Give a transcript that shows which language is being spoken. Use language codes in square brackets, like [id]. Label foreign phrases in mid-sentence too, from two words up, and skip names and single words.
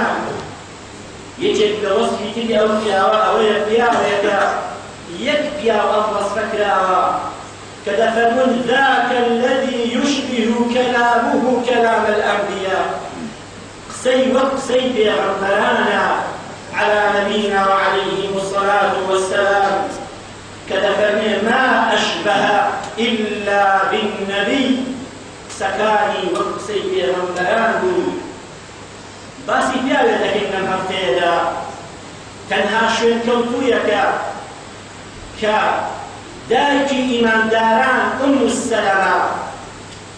[ckb] یەکێک لە وەسفی تری ئەو پیاوە ئەوەیە پیاوێکە یەک پیاو ئەم وەسفە کراوە کە دەفەرمون [ar] ذاک الذی یشبه کەلامه کەلام الأنبیاء، [ckb] قسەی وەک قسەی پێغەمبەرانە [ar] على نبينا وعليهم الصلاة والسلام، [ckb] کە دەفەرمێ [ar] ما أشبه إلا بالنبي، [ckb] قسەکانی وەک قسەی پێغەمبەران بوو. باسی پیاوێ دەکەین لەم هەفتەیەدا، تەنها شوێنکەوتوویەکە کە دایکی ئیمانداران ئوم السەلەمە